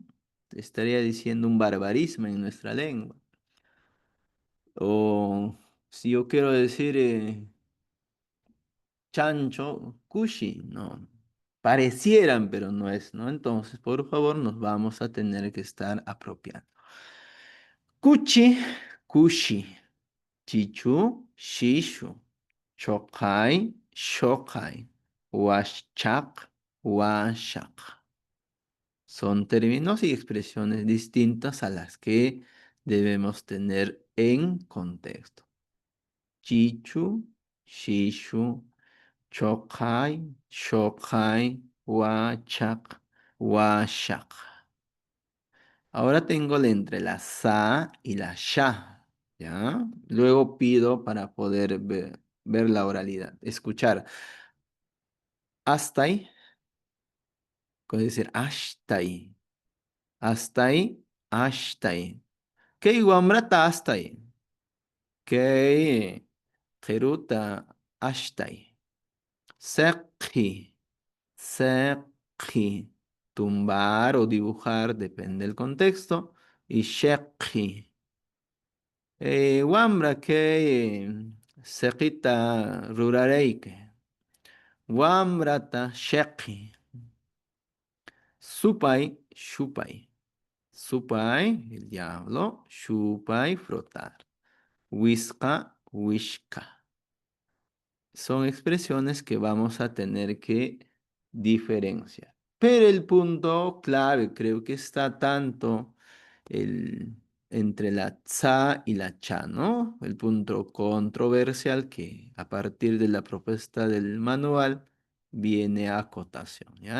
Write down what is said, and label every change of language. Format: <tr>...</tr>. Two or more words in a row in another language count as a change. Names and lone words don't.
<es>Estaría diciendo un barbarismo en nuestra lengua. O si yo quiero decir chancho, cushi, no. Parecieran, pero no es, ¿no? Entonces, por favor, nos vamos a tener que estar apropiando.</es> <qu>Kuchi, kushi. Chichu, shishu. Chokai, shokai. Washchak, washak.</qu> <es>Son términos y expresiones distintas a las que debemos tener en contexto.</es> <qu>Chichu, shishu, chokai, shokai, wachak, washak.</qu> <es>Ahora tengo entre la sa y la sha, ¿ya? Luego pido para poder ver la oralidad, escuchar. Astai, puede decir ashtai.</es> <qu>Astai, ashtai. Kei wamrata astai. Kei keruta ashtai. Sekhi, sekhi.</qu> <es>Tumbar o dibujar, depende del contexto. Y shekhi.</es> <qu>Wamra que seqita rurareike. Wamrata sheki. Supai, shupai. Supai,</qu> <es>el diablo.</es> <qu>Shupai, frotar. Whiska, wishka.</qu> <es>Son expresiones que vamos a tener que diferenciar. Pero el punto clave creo que está tanto entre la tsa y la cha, ¿no? El punto controversial que a partir de la propuesta del manual viene a acotación, ¿ya?</es>